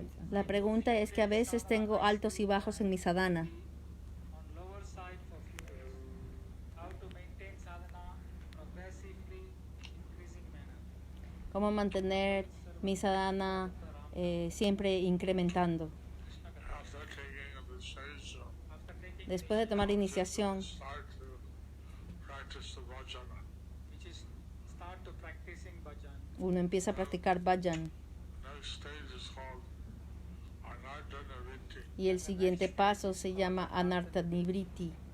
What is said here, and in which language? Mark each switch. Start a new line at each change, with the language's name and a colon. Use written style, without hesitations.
Spanish: La pregunta es que a veces tengo altos y bajos en mi sadhana.
English: On lower side for few days. How to maintain sadhana progressively increasing manner.
Spanish: ¿Cómo mantener mi sadhana siempre incrementando?
Sanskrit: Krishna Katha.
English: After taking a initiation, After taking
Spanish: Después de tomar iniciación,
English: start to practice the vajana. which is start to practicing bhajan.
Spanish: uno empieza a practicar bhajan.
English: Next stage is called Anardanaviti,
Spanish: Y el siguiente paso se llama Anartha Nivriti,